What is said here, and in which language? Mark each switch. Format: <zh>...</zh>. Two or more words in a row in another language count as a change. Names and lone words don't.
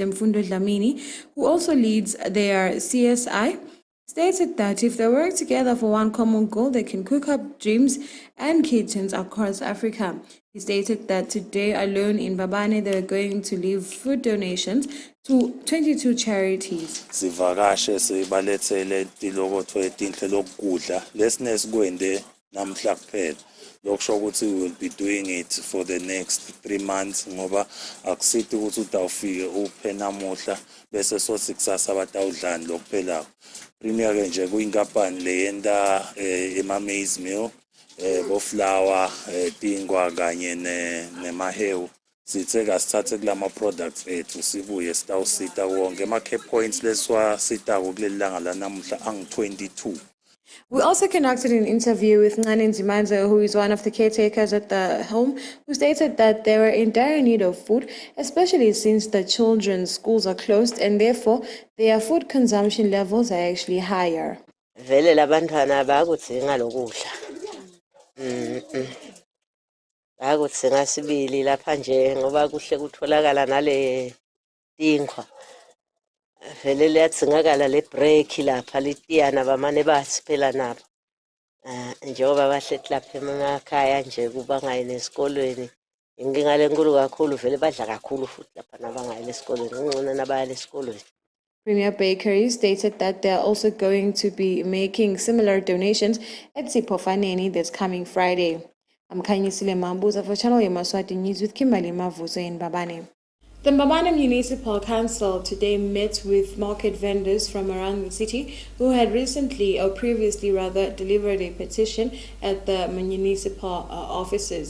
<en>Mfundo Dlamini, who also leads their CSI, stated that if they work together for one common goal, they can cook up dreams and kitchens across Africa. He stated that today alone in Mbabane, they are going to leave food donations to 22 charities.</en> <ss>Sivakashe sibalethele tilokotho etinhle lokudla lesine namhla kuphela. Lokusho ukuthi</ss> <en>we will be doing it for the next 3 months</en> <ss>ngoba akusithi ukuthi utawufike uphe namuhla bese sothi kusasa batawudlani lokuphela. Premier ke nje kuyinkampani leyenta ema-</ss> <en>maize meal</en> <ss>bo flour tingwa kanye nemahewu. Sithe kasithathe kulama products ethu sibuye sitawusita wonke ama-care points leswasita kuleli langa lanamuhla angu-22.</ss> <en>We also conducted an interview with Ngane Nzimanzo, who is one of the caretakers at the home, who stated that they were in dire need of food, especially since the children's schools are closed and therefore their food consumption levels are actually higher.</en> <ss>Vele labantwana bayakudzinga lokudla. Bayakudzinga sibili lapha nje ngoba kuhle kutholakala nale tinkwa. Vele liyatsingakala le break lapha litiyana bamane bathi phela nabo njengoba bahlethi lapha emakhaya nje kuba ngayini esikolweni inkinga lenkulu kakhulu vele badla kakhulu futhi lapha nabangayile esikolweni ngcono nabayile esikolweni.</ss> <en>Premier Bakery stated that they are also going to be making similar donations at Sipofaneni this coming Friday. I'm Khanyisile Mambuza for Channel Yemaswati News with Kimberly Mavuzo in Mbabane. The Mbabane Municipal Council today met with market vendors from around the city who had previously delivered a petition at the municipal offices.</en>